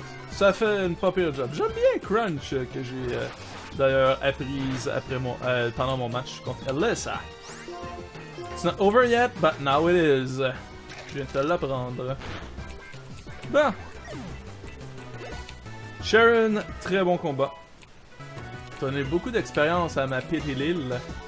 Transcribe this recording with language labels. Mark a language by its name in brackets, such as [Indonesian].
[French] Ça fait une pas pire job. J'aime bien Crunch que j'ai d'ailleurs apprise pendant mon match contre Alyssa. [English] It's not over yet, but now it is. [French] Je viens de te l'apprendre. Bon. Sharon, très bon combat. Donné beaucoup d'expérience à ma Petit Lil.